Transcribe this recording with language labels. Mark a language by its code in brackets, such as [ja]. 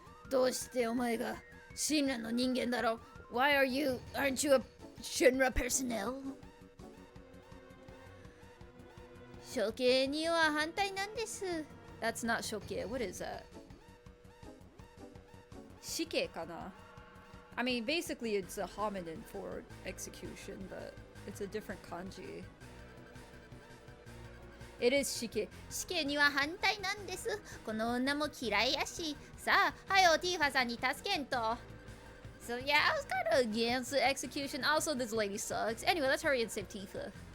[ja] どうしてお前がシンラの人間だろ? [en] Why aren't you a Shinra personnel? [ja] 処刑には反対なんです. [en] That's not 処刑. What is that? [ja] 死刑かな? [en] I mean, basically it's a homonym for execution, but it's a different kanji. It is 死刑. [ja] 死刑には反対なんです.この女も嫌いやし. さあ、はよティーファさんに助けんと. [en] So yeah, I was kind of against the execution. Also, this lady sucks. Anyway, let's hurry and save Tifa.